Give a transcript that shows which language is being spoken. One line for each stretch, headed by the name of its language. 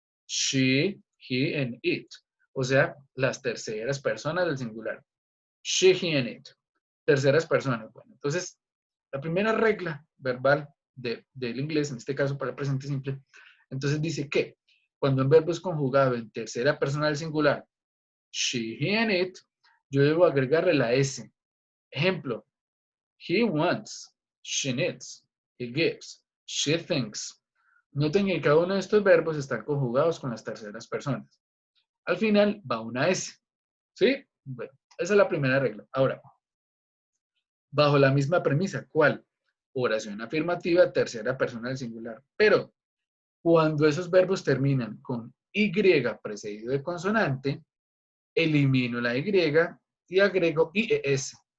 English: She, he, and it.
Spanish: O sea, las terceras personas del singular. She, he, and it. Terceras personas. Bueno, entonces, la primera regla verbal del inglés, en este caso para el presente simple, entonces dice que cuando un verbo es conjugado en tercera persona del singular,
English: she, he, and it,
Spanish: yo debo agregarle la S. Ejemplo,
English: he wants, she needs, he gives, she thinks.
Spanish: Noten que cada uno de estos verbos están conjugados con las terceras personas. Al final va una S. ¿Sí? Bueno, esa es la primera regla. Ahora, bajo la misma premisa, ¿cuál? oración afirmativa, tercera persona del singular. Pero cuando esos verbos terminan con Y precedido de consonante, elimino la Y y agrego IES.